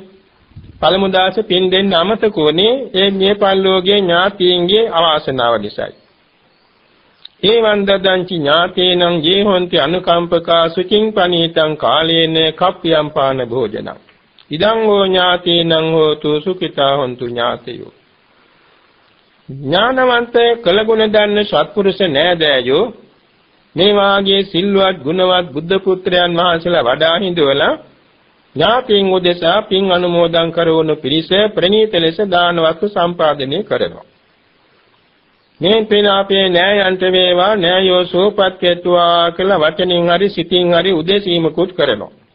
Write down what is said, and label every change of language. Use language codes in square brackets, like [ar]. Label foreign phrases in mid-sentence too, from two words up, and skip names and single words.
[si] පළමු දාසේ පින් දෙන්න අමතක වුණේ ඒ මිය පල්ලෝගේ ඥාතියන්ගේ අවාසනාව නිසායි. [pi] ඒවං දදංචි ඥාතේනං ජීහොන්ති අනුකම්පකා සුචින් පනීතං කාලේන කප්පියම් පාන භෝජනං ඉදං හෝ ඥාතේනං හෝතු සුඛිතා හොන්තු ඥාතයෝ. [si] ඥානවන්තේ කලගුණ දන්න සත්පුරුෂ නෑදෑයෝ මේ වාගේ සිල්වත් ගුණවත් බුද්ධ පුත්‍රයන් වහන්සේලා වඩා හිඳවලා ඥාතීන් උදෙසා පින් අනුමෝදන් කරවන පිරිස ප්‍රණීත ලෙස දාන වස්තු සම්පාදනය කරනවා. මේ පින අපේ නෑයන්ට වේවා නෑයෝ සෝපත් වේතුවා කියලා වචනින් හරි සිතින් හරි උදෙසීමකුත් කරනවා.